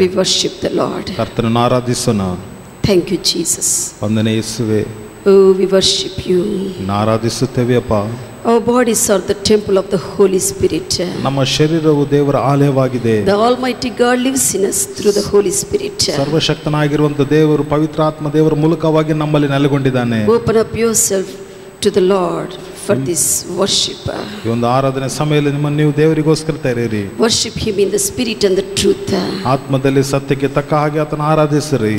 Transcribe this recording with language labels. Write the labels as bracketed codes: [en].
[en] We worship the Lord. [kn] ಕರ್ತನನ್ನು ಆರಾಧಿಸೋಣ. [en] Thank you, Jesus. [kn] ವಂದನೆ ಯೇಸುವೇ. [en] Oh, we worship you. [kn] ಆರಾಧಿಸುತ್ತೇವೆ ಅಪ್ಪ. [en] Our bodies are the temple of the Holy Spirit. [kn] ನಮ್ಮ ಶರೀರವು ದೇವರ ಆಲಯವಾಗಿದೆ. [en] The Almighty God lives in us through the Holy Spirit. [kn] ಸರ್ವಶಕ್ತನಾಗಿರುವಂತ ದೇವರು ಪವಿತ್ರಾತ್ಮ ದೇವರ ಮೂಲಕವಾಗಿ ನಮ್ಮಲ್ಲಿ ನೆಲೆಗೊಂಡಿದ್ದಾನೆ. [en] Open up yourself to the Lord for this worship. [kn] ಈ ಒಂದು ಆರಾಧನೆ ಸಮಯದಲ್ಲಿ ನಿಮ್ಮನ್ನು ನೀವು ದೇವರಿಗೋಸ್ಕರ ತೆರೆಯಿರಿ. [en] Worship him in the spirit and the truth. [kn] ಆತ್ಮದಲ್ಲಿ ಸತ್ಯಕ್ಕೆ ತಕ್ಕ ಹಾಗೆ ಆತನ ಆರಾಧಿಸಿರಿ.